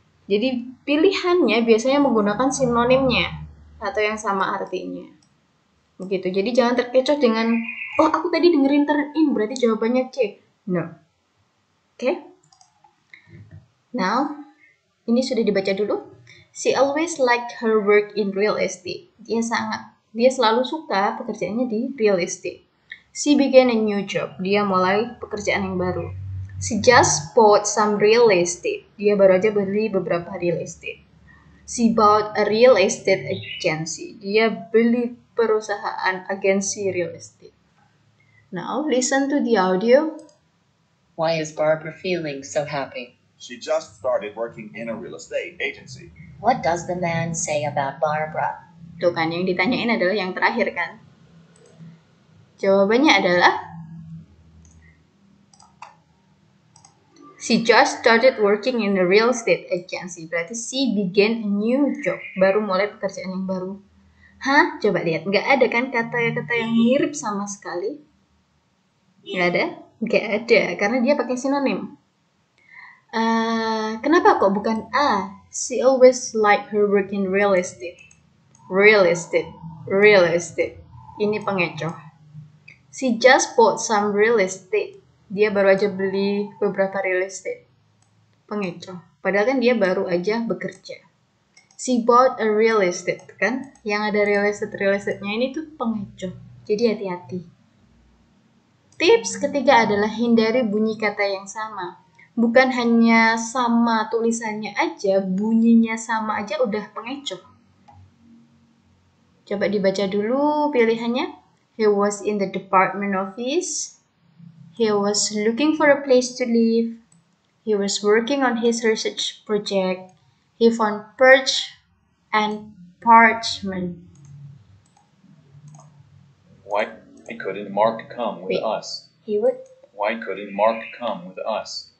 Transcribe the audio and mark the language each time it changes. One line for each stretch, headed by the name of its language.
Indonesian: Jadi pilihannya biasanya menggunakan sinonimnya atau yang sama artinya. Begitu. Jadi jangan terkecoh dengan, oh aku tadi dengerin turn in, berarti jawabannya C. No. Oke. Now, ini sudah dibaca dulu.
English: She always liked her work in real estate.
Indonesian: Dia selalu suka pekerjaannya di real estate.
English: She began a new job.
Indonesian: Dia mulai pekerjaan yang baru.
English: She just bought some real estate.
Indonesian: Dia baru aja beli beberapa real estate.
English: She bought a real estate agency.
Indonesian: Dia beli perusahaan agensi real estate.
English: Now listen to the audio. Why is Barbara feeling so happy? She just started working in a real estate agency. What does the man say about Barbara?
Indonesian: Tuh kan, yang ditanyain adalah yang terakhir kan. Jawabannya adalah
English: she just started working in a real estate agency. Berarti she began a new job.
Indonesian: Baru mulai pekerjaan yang baru. Hah? Coba lihat. Nggak ada kan kata-kata yang mirip sama sekali? Nggak ada? Nggak ada. Karena dia pakai sinonim. Kenapa kok bukan A?
English: She always liked her work in real estate. Real estate. Real estate.
Indonesian: Ini pengecoh.
English: She just bought some real estate.
Indonesian: Dia baru aja beli beberapa real estate. Pengecoh. Padahal kan dia baru aja bekerja.
English: She bought a real estate
Indonesian: kan. Yang ada real estate-nya ini tuh pengecoh. Jadi hati-hati. Tips ketiga adalah hindari bunyi kata yang sama. Bukan hanya sama tulisannya aja, bunyinya sama aja udah pengecoh. Coba dibaca dulu pilihannya.
English: He was in the department office. He was looking for a place to live. He was working on his research project. He found perch and parchment. Why couldn't Mark come with us? Why couldn't Mark come with us?